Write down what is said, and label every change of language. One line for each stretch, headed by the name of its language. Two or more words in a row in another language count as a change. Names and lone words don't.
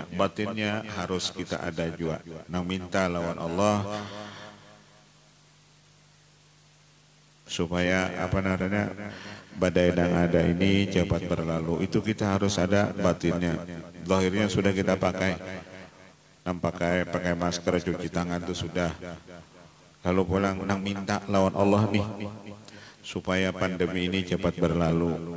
Banjar: Batinnya harus kita ada juga. Nang minta lawan Allah supaya apa namanya badai yang ada ini cepat berlalu. Itu kita harus ada batinnya.
Indonesian: Zahirnya sudah kita pakai, pakai masker, cuci tangan itu sudah.
Banjar: Lalu pulang nang minta lawan Allah nih supaya pandemi ini cepat berlalu.